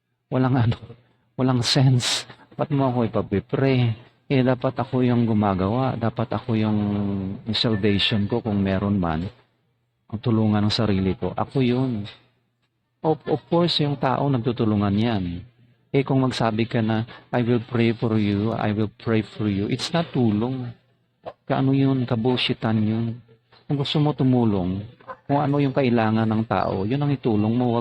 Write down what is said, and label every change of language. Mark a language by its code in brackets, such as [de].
[tl] Walang sense. Ba't mo ako ipagpipray? Dapat ako yung gumagawa. Dapat ako yung salvation ko kung meron man. Ang tulungan ng sarili ko. Ako yun. Of course, yung tao nagtutulungan yan. Kung magsabi ka na, [en] I will pray for you, I will pray for you, it's not tulong. [tl] Kaano yun? Kabushitan yun. Kung gusto mo tumulong, kung ano yung kailangan ng tao, yun ang itulong mo.